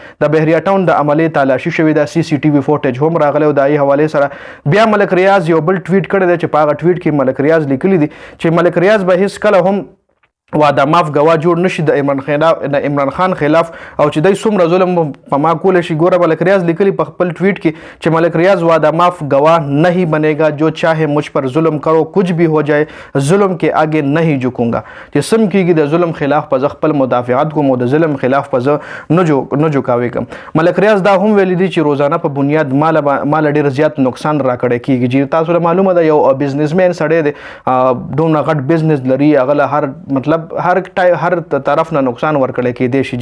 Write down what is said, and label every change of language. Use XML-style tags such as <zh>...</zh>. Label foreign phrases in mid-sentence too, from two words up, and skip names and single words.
<ps>د بهریا ټاون د عملی تلاشي شوی ده.</ps> <en>CCTV footage</en> <ps>هم راغلی او د ای حواله سره بیا ملک ریاض یو بل ټویټ کړی دی چې په هغه ټویټ کې ملک ریاض لیکلی دی چې ملک ریاض به هیڅ کله هم</ps> <ur>واده ماف گواه</ur> <ps>جوړ نشي د عمران خان خلاف او چې دای څومره ظلم په ما کول شي. ګوره ملک ریاض لیکلی په خپل ټویټ کې چې ملک ریاض واده ماف گواه</ps> <ur>نہیں بنے گا، جو چاہے مجھ پر ظلم کرو، کچھ بھی ہو جائے ظلم کے آگے نہیں جھکوں گا.</ur> <ps>چې سم کیږي د ظلم خلاف په خپل مدافعت کوم او د ظلم خلاف په نه جوکاوي. ملک ریاض دا هم ویل دي چې روزانه په بنیاد مال ډیر زیات نقصان راکړی کیږي. چې تاسو ته معلومه ده یو بزنسمن سړی دی دومره غټ بزنس لري هغه هر مطلب هر طرف نه نقصان ورکړی کېدی شي.</ps>